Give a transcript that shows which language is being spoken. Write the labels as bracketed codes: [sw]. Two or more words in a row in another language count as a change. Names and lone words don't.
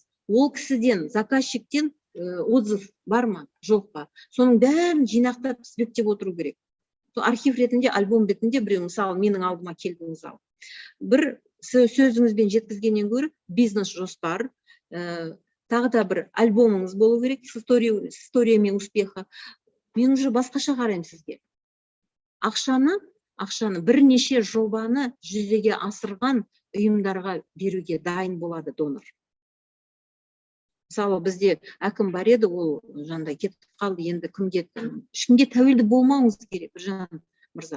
[kk] Ол кісіден, заказчиктен отзыв бар ма, жоқ па? Соның бәрін жинақтап тізбектеп отыру керек. Архив ретінде, альбом ретінде біреу, мысалы, менің алдыма келдіңіз ал. Бір сөзіңізбен жеткізгеннен гөрі бизнес жоспар, тағы да бір альбомыңыз болу керек, [ru] с историями успеха. [kk] Мен уже басқаша қараймын сізге. Ақшаны бірнеше жобаны жүзеге асырған ұйымдарға беруге дайын болады донор. Мысалы, бізде әкім бар еді, ол жандай кетіп қалды, енді ешкімге тәуелді болмауыңыз керек, Біржан мырза.